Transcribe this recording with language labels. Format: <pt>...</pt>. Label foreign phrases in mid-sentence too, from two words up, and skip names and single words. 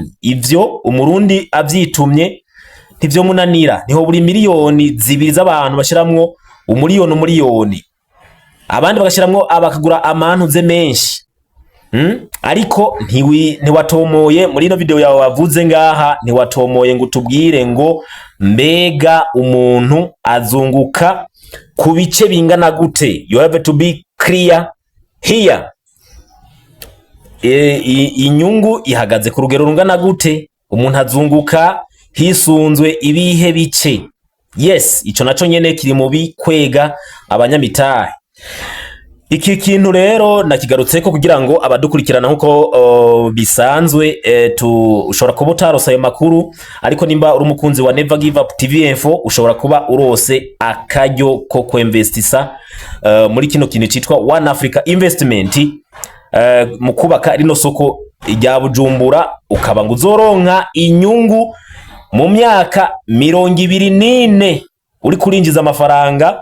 <rn>Ivyo umurundi avyitumye ntivyo munanira, niho buri miliyoni 2 z'abantu bashiramwo umuliyoni, abandi bagashiramwo abakagura amantuze menshi. Ariko ntiwatomoye muri ino video yawe wavuze ngaha, ntiwatomoye ngo tubwire ngo mbega umuntu azunguka ku bice bingana gute.</rn> <en>You have to be clear here.</en> <rn>Inyungu ihagaze ku rugero rungana gute, umuntu azunguka hisunzwe ibihe bice. Yes, ico naco nyene kiri mu bikwega abanyamitahe. Iki kintu rero nakigarutseko kugira ngo abadukurikirana nkuko bisanzwe ushobora kuba utarose ayo makuru, ariko nimba uri umukunzi wa Never Give Up TV Info ushobora kuba urose akaryo ko kwinvestisa muri kino kintu citwa One Africa Investment mu kubaka rino soko rya Bujumbura, ukaba ngo uzoronka inyungu mu myaka 24 uri kurinjiza amafaranga.</rn>